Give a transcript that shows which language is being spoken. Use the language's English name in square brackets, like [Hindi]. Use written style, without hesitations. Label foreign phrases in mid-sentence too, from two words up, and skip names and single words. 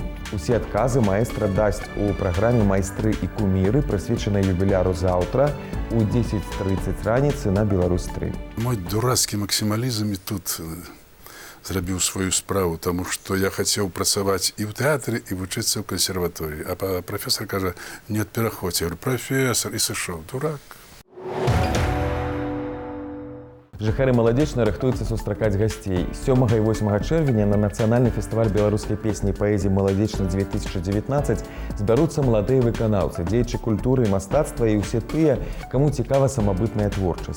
[Belarusian] Усе адказы маэстра дасць у праграме «Майстры і куміры», прысвечанай юбіляру заўтра у 10:30 раніцы на «Беларусь-3». Мой дурацкі максімалізм і тут зрабіў сваю справу, таму што я хацеў працаваць і ў тэатры, і вучыцца ў кансерваторыі. А прафесар кажа: «Нет, пераходзь». [Russian] Я говорю: [Belarusian] «Прафесар», і сышоў. Дурак. Жыхары Маладзечна рыхтуюцца сустракаць гасцей. 7 і 8 чэрвеня на нацыянальны фестываль беларускай песні і паэзіі «Маладзечна-2019» збяруцца маладыя выканаўцы, дзеячы культуры і мастацтва і ўсе тыя, каму цікава самабытная творчасць.